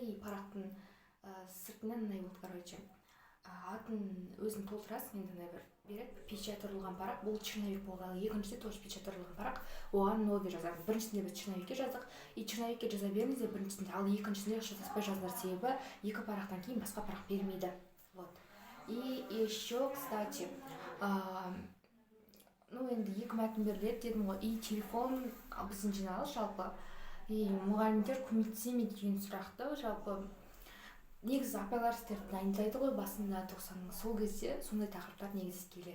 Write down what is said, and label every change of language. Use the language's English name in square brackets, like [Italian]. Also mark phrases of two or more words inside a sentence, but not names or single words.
[Kazakh] И парақтың сыртынан мынай болды, короче. Атын өзін толтырасың, енді мына бір береді, печатырылған парақ, бұл черновик болды. Ал екіншісі тоже печатырылған парақ, оған новый жазамыз. Біріншісінде біз черновикке жаздық, и черновикке жаза беріңіз де біріншісінде, ал екіншісінде жазаспай жазылар, себебі 2 парақтан кейін басқа парақ бермейді. Вот. [Russian] И еще, кстати, [Kazakh] енді 2 мәтін беріледі дедім ғой, и телефон біздің жиналыс жалпы, и мұғалімдер көмектесе ме деген сұрақты жалпы. Негізі апайлар істерді дайындайды ғой басында 90-ның, сол кезде сондай тақырыптар негізі келеді.